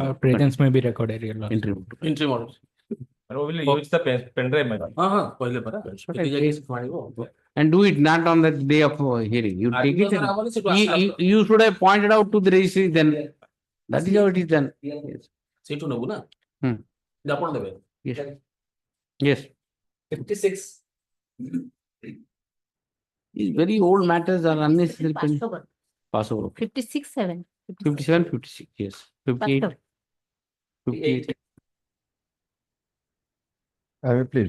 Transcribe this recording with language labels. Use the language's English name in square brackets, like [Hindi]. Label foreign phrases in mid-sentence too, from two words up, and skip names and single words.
[English] Presence may be recorded. Entry model. We will use the pen drive, my lord. And do it not on the day of hearing. You take it. You should have pointed out to the registry then. That is how it is done. Yes. [Odia] ସେଇଠୁ ନେବୁ ନା? ଆପଣ ଦେବେ। [English] Yes. Yes. 56. These very old matters are unnecessary. Pass over. 56, 7. 57, 56. Yes. 58. 58. Please.